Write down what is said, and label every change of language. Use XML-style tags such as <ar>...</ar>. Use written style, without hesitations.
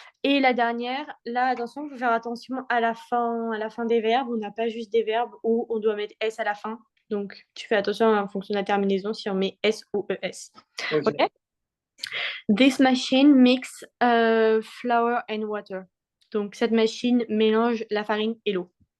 <fr>Et la dernière, là, attention, il faut faire attention à la fin des verbes. On n'a pas juste des verbes où on doit mettre S à la fin. Donc, tu fais attention en fonction de la terminaison si on met S ou ES. Ok. Ok?</fr> <en>This machine mix flour and water.</en> <fr>Donc, cette machine mélange la farine et l'eau.</fr>